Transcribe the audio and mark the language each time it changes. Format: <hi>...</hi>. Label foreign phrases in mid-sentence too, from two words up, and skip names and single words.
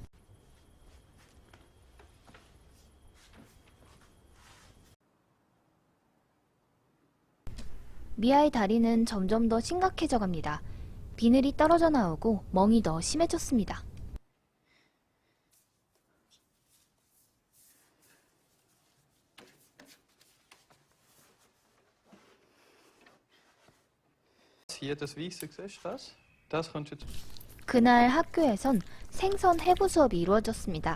<ko>미아의 다리는 점점 더 심각해져 갑니다. 비늘이 떨어져 나오고 멍이 더 심해졌습니다.</ko> <de>Hier das Weiße, siehst du das? Das kannst du jetzt...</de> <ko>그날 학교에선 생선 해부 수업이 이루어졌습니다.</ko>